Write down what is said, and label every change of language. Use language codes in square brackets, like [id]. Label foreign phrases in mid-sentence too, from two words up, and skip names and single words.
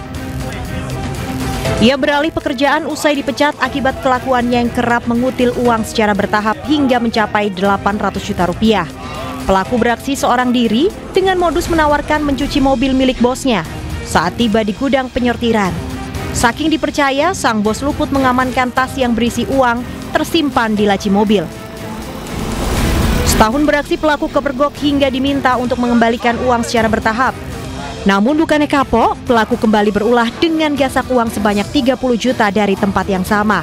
[id] Ia beralih pekerjaan usai dipecat akibat kelakuannya yang kerap mengutil uang secara bertahap hingga mencapai 800 juta rupiah. Pelaku beraksi seorang diri dengan modus menawarkan mencuci mobil milik bosnya saat tiba di gudang penyortiran. Saking dipercaya, sang bos luput mengamankan tas yang berisi uang tersimpan di laci mobil. Setahun beraksi, pelaku kepergok hingga diminta untuk mengembalikan uang secara bertahap. Namun bukannya kapok, pelaku kembali berulah dengan gasak uang sebanyak 30 juta dari tempat yang sama.